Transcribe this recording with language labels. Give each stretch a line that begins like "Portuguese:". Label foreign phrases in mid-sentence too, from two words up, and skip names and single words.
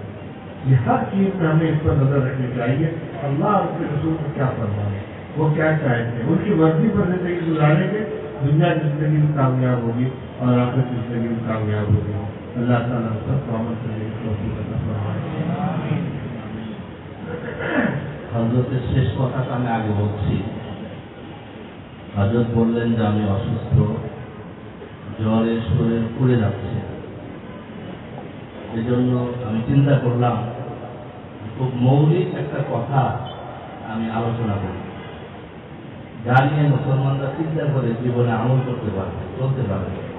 Urdu: یہ ہر چیز میں ہمیں اس پر نظر رکھنی چاہیے، اللہ اور اس کے رسول کو کیا فرمانے، وہ کیا چاہتے ہیں، ان کی مرضی پر زندگی گزاریں گے، دنیا کی زندگی بھی کامیاب ہوگی اور آخرت کی زندگی بھی کامیاب ہوگی۔ اللہ تعالیٰ سب کو عمل کرنے کی توفیق عطا فرمائے۔
Bangla: হযরতের শেষ কথাটা আমি আগে বলছি। হযরত বললেন যে আমি অসুস্থ, জ্বরে শরীর পুড়ে যাচ্ছে, এজন্য আমি চিন্তা করলাম খুব মৌলিক একটা কথা আমি আলোচনা করি, যা নিয়ে মুসলমানরা চিন্তা করে জীবনে আমল করতে পারবে, চলতে পারবে।